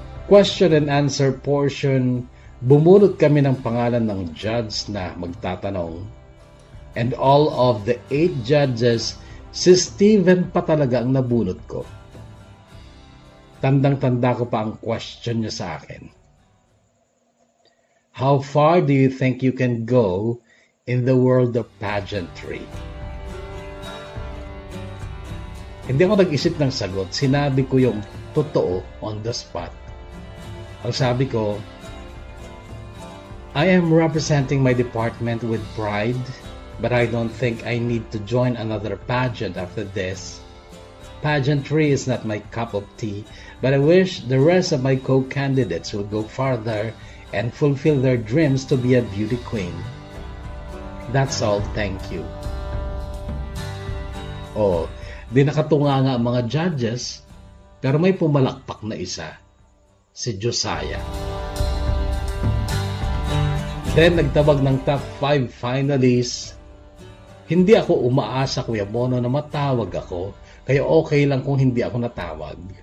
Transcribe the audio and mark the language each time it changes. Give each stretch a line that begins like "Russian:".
English: Question and answer portion,
Filipino: bumunot kami ng pangalan ng judge na magtatanong.
English: And all of the 8 judges,
Filipino: si Steven pa talaga ang nabunot ko. Tandang-tanda ko pa ang question niya sa akin.
English: How far do you think you can go in the world of pageantry?
Filipino: Hindi ako nag-isip ng sagot. Sinabi ko yung totoo
English: on the spot.
Filipino: Ang sabi ko,
English: I am representing my department with pride, but I don't think I need to join another pageant after this. Pageantry is not my cup of tea, but I wish the rest of my co-candidates will go farther and fulfill their dreams to be a beauty queen. That's all, thank you.
Filipino: Oh, di nakatunga nga ang mga judges, pero may pumalakpak na isa, si Josiah. Then nagtawag ng
English: top 5 finalists.
Filipino: Hindi ako umaasa, Kuya Bono, na matawag ako, kaya okay lang kung hindi ako natawag.